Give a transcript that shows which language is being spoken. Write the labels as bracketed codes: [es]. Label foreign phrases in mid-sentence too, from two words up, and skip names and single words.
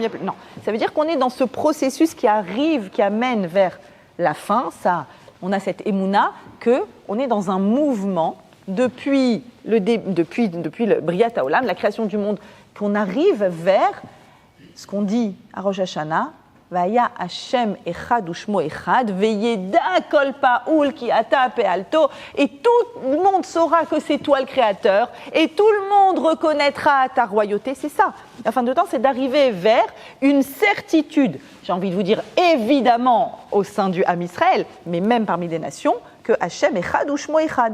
[fr] Non, ça veut dire qu'on est dans ce processus qui arrive, qui amène vers la fin. Ça, on a cette émouna qu'on est dans un mouvement depuis le [he] בריאת העולם, [fr] la création du monde, qu'on arrive vers ce qu'on dit à Rosh Hashanah, [he] והיה השם אחד ושמו אחד, וידע כל פעול כי אתה פעלתו, [fr] et tout le monde saura que c'est toi le Créateur, et tout le monde reconnaîtra ta royauté. C'est ça. La fin de temps, c'est d'arriver vers une certitude, j'ai envie de vous dire évidemment au sein du [he] עם ישראל, [fr] mais même parmi des nations, que [he] השם אחד ושמו אחד.